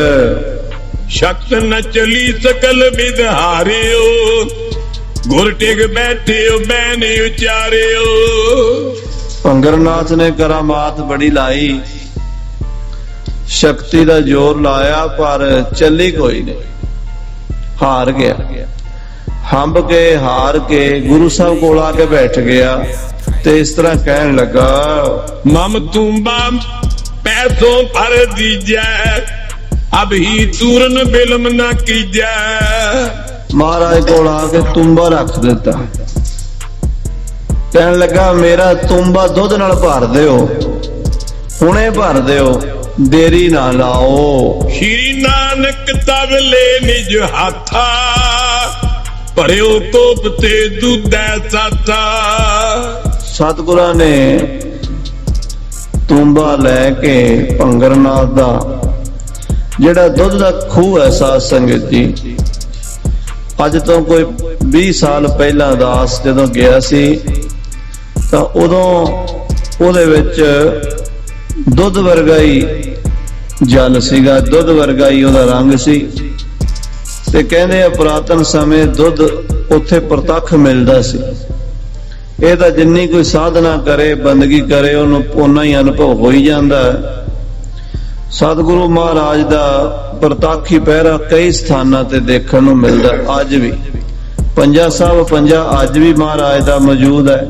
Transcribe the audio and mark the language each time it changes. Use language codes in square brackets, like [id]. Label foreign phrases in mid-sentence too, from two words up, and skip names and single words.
[bra] शक्त न चली सकल विधारियो गुर टिक बैठे हो बैने उचारे हो। [pa] ਭੰਗਰਨਾਥ ਨੇ ਕਰਾਮਾਤ ਬੜੀ ਲਾਈ, ਸ਼ਕਤੀ ਦਾ ਜ਼ੋਰ ਲਾਇਆ, ਪਰ ਚੱਲੀ ਕੋਈ ਨਹੀਂ। ਹਾਰ ਗਿਆ। ਹੰਬ ਕੇ ਹਾਰ ਕੇ ਗੁਰੂ ਸਾਹਿਬ ਕੋਲ ਆਕੇ ਬੈਠ ਗਿਆ ਤੇ ਇਸ ਤਰ੍ਹਾਂ ਕਹਿਣ ਲੱਗਾ [bra] मम तुम्बा पैसों पर दीजै अब ही तूरन बिलम न कीजै। [pa] ਮਹਾਰਾਜ ਕੋਲ ਆਕੇ ਤੂੰਬਾ ਰੱਖ ਦਿੱਤਾ। ਕਹਿਣ ਲੱਗਾ ਮੇਰਾ ਤੂੰਬਾ ਦੁੱਧ ਨਾਲ ਭਰ ਦਿਓ, ਹੁਣੇ ਭਰ ਦਿਓ, ਦੇਰੀ ਨਾ ਲਾਓ। [bra] श्री नानक तब ले निज हाथा भरियो तोप ते दूधै साथा। [pa] ਸਤਿਗੁਰਾਂ ਨੇ ਤੂੰਬਾ ਲੈਕੇ ਭੰਗਰਨਾਥ ਦਾ ਜਿਹੜਾ ਦੁੱਧ ਦਾ ਖੂਹ ਹੈ ਸਾਧ ਸੰਗਤ ਜੀ, ਅੱਜ ਤੋ ਕੋਈ 20 ਸਾਲ ਪਹਿਲਾ ਦਾਸ ਜਦੋਂ ਗਿਆ ਸੀ ਤਾਂ ਉਦੋਂ ਉਹਦੇ ਵਿੱਚ ਦੁੱਧ ਵਰਗਾ ਹੀ ਜਲ ਸੀਗਾ, ਦੁੱਧ ਵਰਗਾ ਹੀ ਉਹਦਾ ਰੰਗ ਸੀ। ਤੇ ਕਹਿੰਦੇ ਪੁਰਾਤਨ ਸਮੇਂ ਦੁੱਧ ਉੱਥੇ ਪ੍ਰਤੱਖ ਮਿਲਦਾ ਸੀ। ਇਹ ਤਾਂ ਜਿੰਨੀ ਕੋਈ ਸਾਧਨਾ ਕਰੇ ਬੰਦਗੀ ਕਰੇ ਉਹਨੂੰ ਓਨਾ ਹੀ ਅਨੁਭਵ ਹੋ ਹੀ ਜਾਂਦਾ ਹੈ। ਸਤਿਗੁਰੂ ਮਹਾਰਾਜ ਦਾ ਪ੍ਰਤਾਖੀ ਪਹਿਰਾ ਕਈ ਸਥਾਨਾਂ ਤੇ ਦੇਖਣ ਨੂੰ ਮਿਲਦਾ ਅੱਜ ਵੀ। ਪੰਜਾ ਸਾਹਿਬ ਪੰਜਾ ਅੱਜ ਵੀ ਮਹਾਰਾਜ ਦਾ ਮੌਜੂਦ ਹੈ।